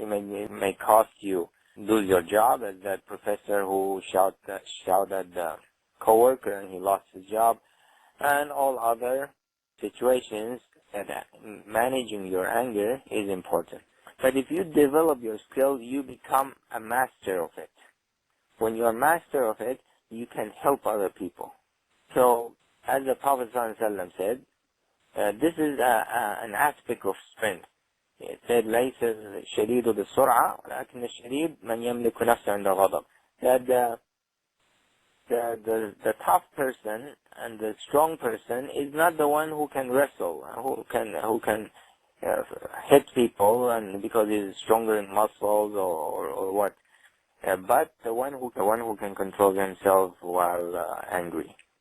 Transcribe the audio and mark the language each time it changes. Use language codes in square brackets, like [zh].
[en] It may cost you lose your job, as that professor who shouted at the coworker and he lost his job, and all other situations that managing your anger is important. But if you develop your skill, you become a master of it. When you are master of it, you can help other people. So, as the Prophet ﷺ said, this is an aspect of strength. It said, [ar] لَيْسَ الشَّدِيدُ بِالسُّرْعَةِ وَلَكِنَّ الشَّدِيدُ مَنْ يَمْلِكُ نَفْسَهُ عِنْدَ الْغَضَبِ. [en] That the tough person and the strong person is not the one who can wrestle, who can hit people, and because he's stronger in muscles or what, but the one who can control himself while angry.